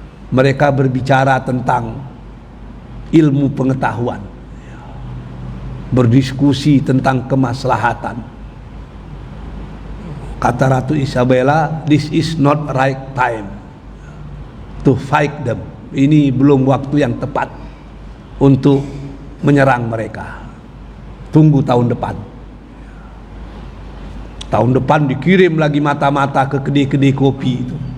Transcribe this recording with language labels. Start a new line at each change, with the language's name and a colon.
Indonesian: Mereka berbicara tentang ilmu pengetahuan, berdiskusi tentang kemaslahatan. Kata Ratu Isabella,
English: this is not right time to fight them.
Indonesian: Ini belum waktu yang tepat untuk menyerang mereka. Tunggu tahun depan. Tahun depan dikirim lagi mata-mata ke kedai-kedai kopi itu.